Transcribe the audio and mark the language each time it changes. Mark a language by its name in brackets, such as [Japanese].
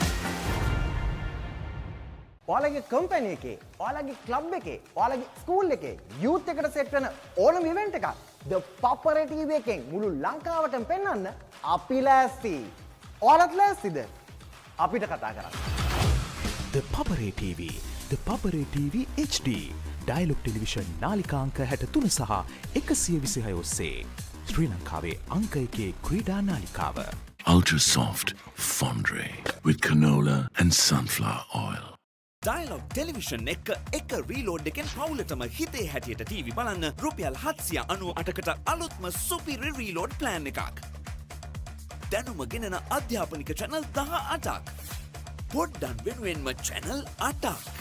[Sinhala] ඔයාලගේ කම්පැනි එකේ, ඔයාලගේ ක්ලබ් එකේ, ඔයාලගේ ස්කූල් එකේ යූත් එකට සෙට් වෙන ඕනම ඉවෙන්ට් එකක් The Papare TV එකෙන් මුළු ලංකාවටම පෙන්වන්න අපි ලෑස්ති. ඔයාලත් ලෑස්තිද? අපිට කතා කරන්න. The Papare TV, The Papare TV HD, Dialog Television නාලිකාංක 63 සහ 126 ඔස්සේ ශ්‍රී ලංකාවේ අංක 1 ක්‍රීඩා නාලිකාව. [English] Ultra soft fondue with canola and sunflower oil. [Sinhala] Dialog Television එක රීලෝඩ් එකෙන් පවුලටම හිතේ හැටියට ටීවී බලන්න රුපියල් 798කට අලුත්ම සුපිරි රීලෝඩ් ප්ලෑන් එකක්. දැනුම ගෙනෙන අධ්‍යාපනික channel 18ක්. පොඩ්ඩන් වෙනුවෙන්ම channel 8ක්.